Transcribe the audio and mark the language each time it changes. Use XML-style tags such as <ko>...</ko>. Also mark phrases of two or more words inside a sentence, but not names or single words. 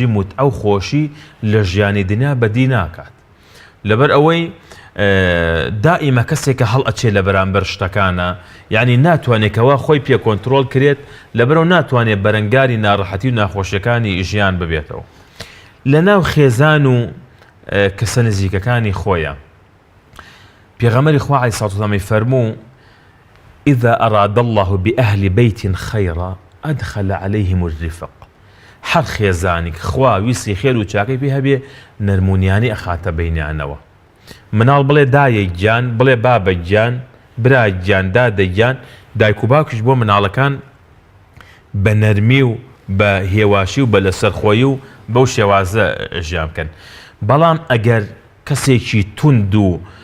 <ckb>موت ئەو خۆشی لە ژیانی دنیا بەدی ناکات لەبەر ئەوەی دائیمە کەسێکە هەڵ ئەچێ لە بەرامبەر شتەکانە یعنی ناتوانێتەوە خۆی پێ کۆنتترۆل کرێت لەبەرەوە ناتوانێت بەرەنگاری ناڕەحەتی و ناخۆشیەکانی ژیان ببێتەوە لە ناو خێزان و کەسە نزیکەکانی خۆیە پێغەمبەری خوا</ckb> <ar>عەلەیهی سەڵاتو</ar> <ckb>وەسەلام فەرموو</ckb> <ar>إذا أراد الله بأهل بيت خيرا أدخل عليهم الرفق</ar> <ckb>هەر خێزانێک خوا ویسی خێر و چاکەی پێ هەبێ نەرمونیانی ئەخاتە بەینیانەوە مناڵ بڵێ دایەک گیان بڵێ بابەک گیان برای گیان دادەک گیان دایک و باوکیش بۆ مناڵەکان بە نەرمی و بە هێواشی و بە لەسەرخۆیی و بەو شێوازە ژیان بکەن بەڵام ئەگەر کەسێکی توند و</ckb>